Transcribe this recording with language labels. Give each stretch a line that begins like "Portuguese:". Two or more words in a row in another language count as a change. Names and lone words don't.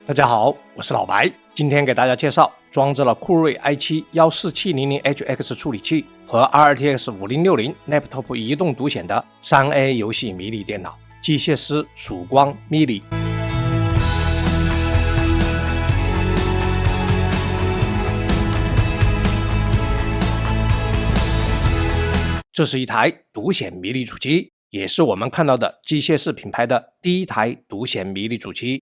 Chinese: 大家好，我是老白，今天給大家介紹裝置了酷睿 i7-14700HX 處理器和 RTX 5060 Laptop 移動獨顯的 3A 遊戲迷你電腦機械師曙光 mini。這是一台獨顯迷你主機，也是我們看到的機械式品牌的第一台獨顯迷你主機。